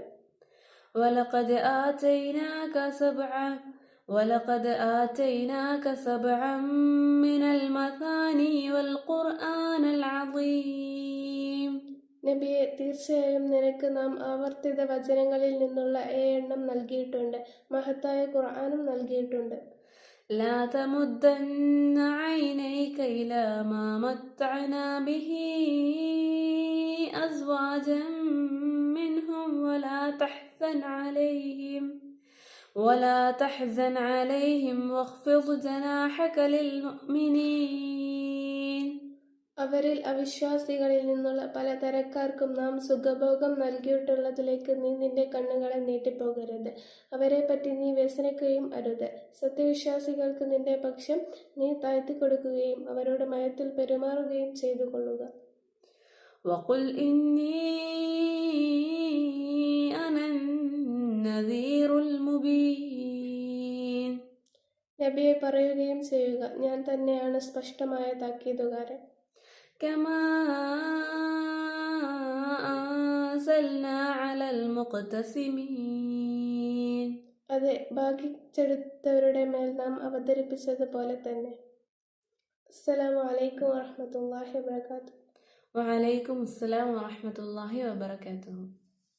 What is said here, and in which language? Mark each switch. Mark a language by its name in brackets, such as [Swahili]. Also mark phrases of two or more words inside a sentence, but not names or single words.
[Arabic] ولقد آتيناك سبعا من المثاني والقرآن العظيم. [Malayalam] നബിയെ, തീർച്ചയായും നിനക്ക് നാം ആവർത്തിത വചനങ്ങളിൽ നിന്നുള്ള 7 എണ്ണം നൽകിയിട്ടുണ്ട്, മഹത്തായ ഖുർആനും നൽകിയിട്ടുണ്ട്. [Arabic] لا تمدن عينيك إلى ما متعنا به أزواجا منهم ولا تحزن عليهم واخفض جناحك للمؤمنين. [Malayalam] അവരിൽ അവിശ്വാസികളിൽ നിന്നുള്ള പലതരക്കാർക്കും നാം സുഖഭോഗം നൽകിയിട്ടുള്ളതിലേക്ക് നീ നിന്റെ കണ്ണുകളെ നീട്ടിപ്പോകരുത്. അവരെപ്പറ്റി നീ വ്യസനിക്കുകയും അരുത്. സത്യവിശ്വാസികൾക്ക് നിന്റെ പക്ഷം നീ താഴ്ത്തിക്കൊടുക്കുകയും അവരോട് മയത്തിൽ പെരുമാറുകയും ചെയ്തു കൊള്ളുക. [Arabic] وقل إني أنا النذير المبين. [Malayalam] നബിയെ പറയുകയും ചെയ്യുക, ഞാൻ തന്നെയാണ് സ്പഷ്ടമായ താക്കീതുകാരൻ. [Arabic] كما أنزلنا على المقتسمين. [Malayalam] അതെ, ഭാഗിച്ചെടുത്തവരുടെ മേൽ നാം അവതരിപ്പിച്ചതുപോലെ തന്നെ. [Arabic] السلام عليكم ورحمة الله وبركاته. وعليكم السلام ورحمة الله وبركاته.